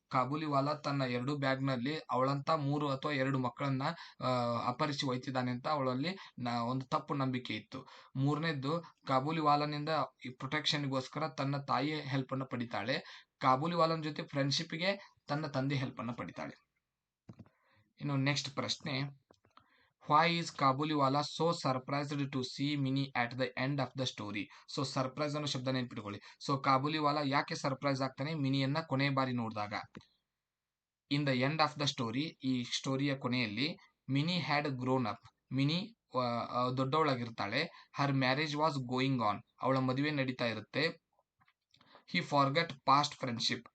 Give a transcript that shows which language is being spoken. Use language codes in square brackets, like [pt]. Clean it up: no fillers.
[kn] ಕಾಬುಲಿವಾಲಾ ತನ್ನ 2 ಬ್ಯಾಗ್ ನಲ್ಲಿ ಅವಳಂತ 3 ಅಥವಾ 2 ಮಕ್ಕಳನ್ನ ಅಪಹರಿಸಿ ಒಯ್ತಿದ್ದಾನೆ ಅಂತ ಅವಳಲ್ಲಿ ಒಂದು ತಪ್ಪು ನಂಬಿಕೆ ಇತ್ತು. ಮೂರನೇದ್ದು, ಕಾಬುಲಿವಾಲನಿಂದ ಪ್ರೊಟೆಕ್ಷನ್ಗೋಸ್ಕರ ತನ್ನ ತಾಯಿ ಹೆಲ್ಪ್ ಅನ್ನು ಪಡಿತಾಳೆ. ಕಾಬುಲಿವಾಲನ್ ಜೊತೆ ಫ್ರೆಂಡ್ಶಿಪ್ಗೆ ತನ್ನ ತಂದೆ ಹೆಲ್ಪ್ ಅನ್ನು ಪಡಿತಾಳೆ. ಇನ್ನು ನೆಕ್ಸ್ಟ್ ಪ್ರಶ್ನೆ, [en] why is Kabuliwala so surprised to see Minnie at the end of the story? [kn] So surprise ಅನ್ನೋ ಶಬ್ದ ನೆನ್ಪಿಟ್ಕೊಳ್ಳಿ. ಸೊ ಕಾಬುಲಿವಾಲಾ ಯಾಕೆ ಸರ್ಪ್ರೈಸ್ ಆಗ್ತಾನೆ ಮಿನಿಯನ್ನ ಕೊನೆ ಬಾರಿ ನೋಡಿದಾಗ? [en] in the end of the story, [kn] ಈ ಸ್ಟೋರಿಯ ಕೊನೆಯಲ್ಲಿ, [en] Minnie had grown up. [kn] Mini ದೊಡ್ಡವಳಾಗಿರ್ತಾಳೆ. [en] Her marriage was going on. [kn] ಅವಳ ಮದುವೆ ನಡೀತಾ ಇರುತ್ತೆ. [en] He forget past friendship.